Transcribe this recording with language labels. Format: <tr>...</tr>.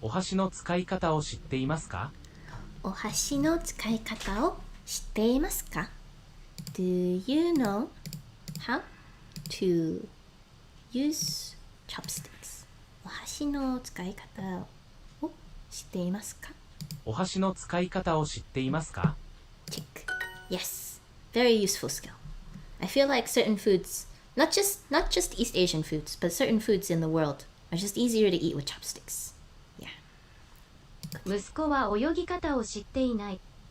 <ja>お箸の使い方を知っていますか？お箸の使い方を知っていますか？</ja> <en>Do you know how to use chopsticks?</en> <ja>お箸の使い方を知っていますか？お箸の使い方を知っていますか？</ja> <en>Check. Yes. Very useful skill. I feel like certain foods, not just East Asian foods, but certain foods in the world are just easier to eat with chopsticks. Yeah.</en> <ja>息子は泳ぎ方を知っていない。</ja>